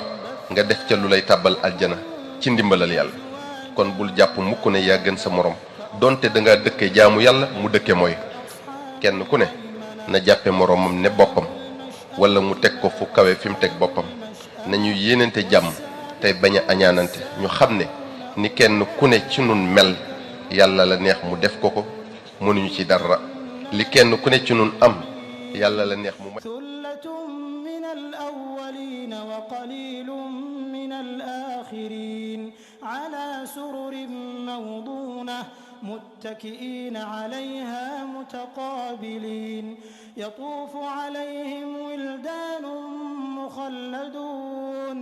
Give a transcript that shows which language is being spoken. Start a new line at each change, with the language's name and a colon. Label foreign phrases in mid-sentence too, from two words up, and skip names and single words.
Wolof: nga def ca lu lay tàbbal aljana ci ndimbalal yàlla kon bul jàpp mukk ne yaa gën sa morom donte da nga dëkke jaamu yàlla mu dëkke mooy kenn ku ne na jàppe moromam ne boppam wala mu teg ko fu kawe fi mu teg boppam nañu yéenante jàmm tey bañ a añaanante ñu xam ne ni kenn ku ne ci nun mel yàlla la neex mu def ko ko mënuñu ci dara li kenn ku ne ci nun am yàlla la neex mu
Arabic: ثلة من الأولين وقليل من الآخرين على سرر موضونة متكئين عليها متقابلين يطوف عليهم ولدان مخلدون